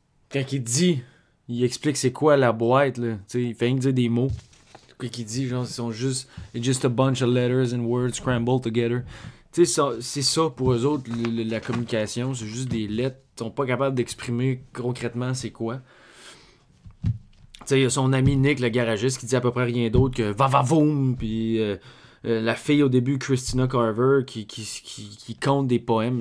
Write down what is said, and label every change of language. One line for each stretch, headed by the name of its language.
French: Quand il dit, il explique c'est quoi la boîte, là. T'sais, il fait rien que dire des mots. Quand il dit, genre, ils sont juste.
English: It's just a bunch of letters and words scrambled together.
French: Tu sais, c'est ça pour eux autres, la communication. C'est juste des lettres. Ils sont pas capables d'exprimer concrètement c'est quoi. Tu sais, il y a son ami Nick, le garagiste, qui dit à peu près rien d'autre que va-va-voum, puis la fille au début, Christina Carver, qui compte des poèmes.